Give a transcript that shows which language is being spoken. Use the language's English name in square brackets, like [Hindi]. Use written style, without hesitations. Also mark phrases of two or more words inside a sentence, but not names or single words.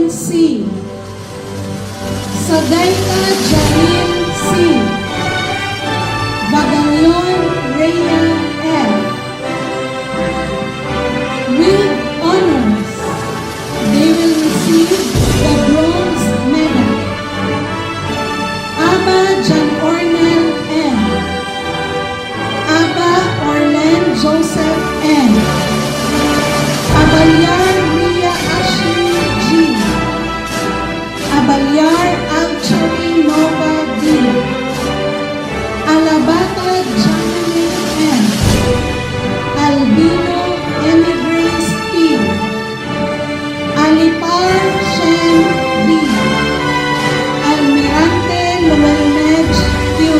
[English] C. Sagayta Jalil C. Bagalion Rhea F. With honors, they will receive the bronze medal. Aba John Ornel M. Aba Orlen Joseph N. Abalyar Ria Ashley G. Abalyar Alchari Nova D. Alabata Janine M. Albino Emigrace P. Alipar Shen D. Almirante Luelmej Q.